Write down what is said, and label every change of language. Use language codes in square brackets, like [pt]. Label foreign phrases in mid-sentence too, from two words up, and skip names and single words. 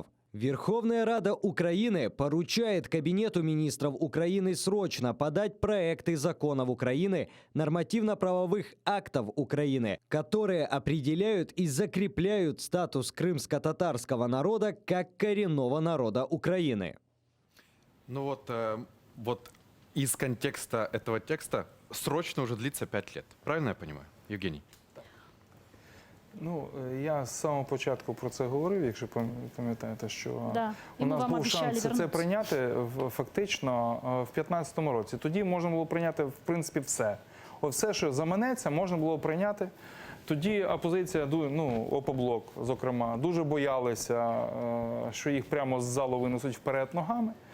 [ru] Верховная Рада Украины поручает Кабинету министров Украины срочно подать проекты законов Украины, нормативно-правовых актов Украины, которые определяют и закрепляют статус крымско-татарского народа как коренного народа Украины. Ну вот из контекста этого текста срочно уже длится 5 лет. Правильно я понимаю, Евгений? [uk] Ну, я з самого початку про це говорив, якщо пам'ятаєте, що [ru] Да, [uk] у нас був шанс це прийняти фактично в 2015 році. Тоді можна було прийняти, в принципі, все. От все, що заманеться, можна було прийняти. Тоді опозиція, ну, ОПОБЛОК, зокрема, дуже боялися, що їх прямо з залу винесуть вперед ногами.